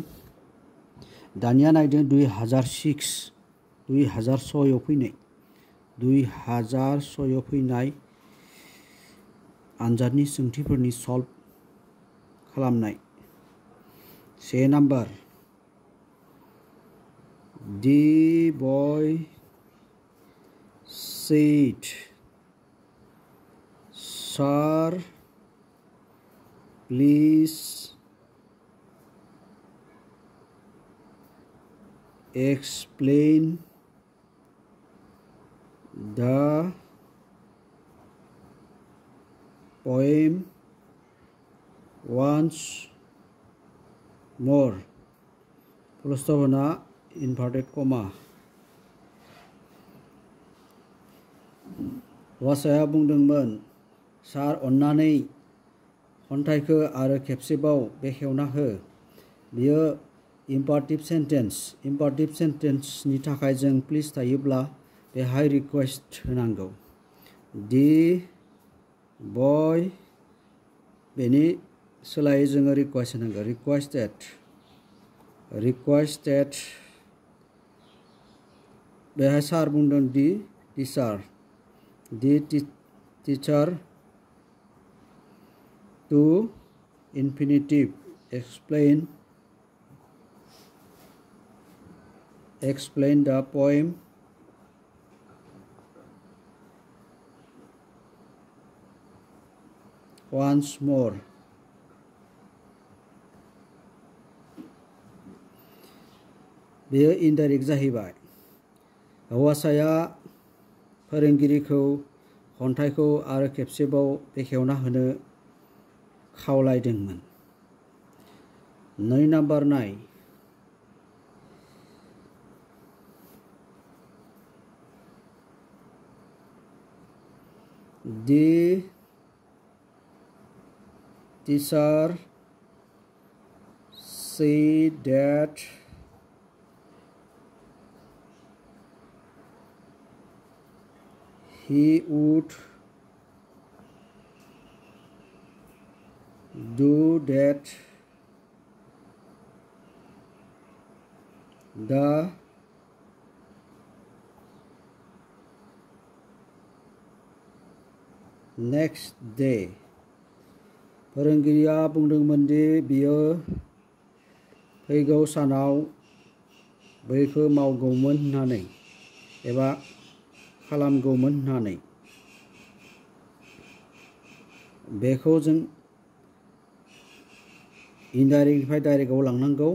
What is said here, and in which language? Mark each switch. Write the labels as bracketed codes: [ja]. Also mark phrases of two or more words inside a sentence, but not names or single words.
[brx] दानिया नायदों 2006 फैनाय 2006 फैनाय आनजादनि सोंथिफोरनि सल्भ खालामनाय। से नाम्बार [en] The boy said, "Sir, please explain the poem once more." Full stop होना inverted comma. [brx] हौवासाया बुंदोंमोन, सार अन्नानै खन्थाइखौ आरो खेबसेबाव बेखेवना हो। बियो [en] imperative sentenceni [brx] थाखाय जों प्लिज थायोब्ला बेहाय रिक्वेस्ट होनांगौ। [en] the boy [brx] बेनि सोलायै जोङो रिक्वेस्ट होनांगौ। रिक्वेस्टेड बेहाय सार बुंदों [en] the teacher to infinitive explain the poem once more. [brx] बेयो इनडाइरेक्ट जाहैबाय। हौवासाया फोरोंगिरिखौ खन्थाइखौ आरो खेबसेबाव बेखेवना होनो खावलायदोंमोन। 2 नाम्बार नाय। [en] The teacher said that he would do that the next day. [brx] फोरोंगिरिया बुंदोंमोन दि बियो फैगौ सानाव बैखौ मावगौमोन होननानै एबा खालामगौमोन होननानै। बेखौ जों इनडाइरेक्टनिफ्राय डाइरेक्टआव लांनांगौ।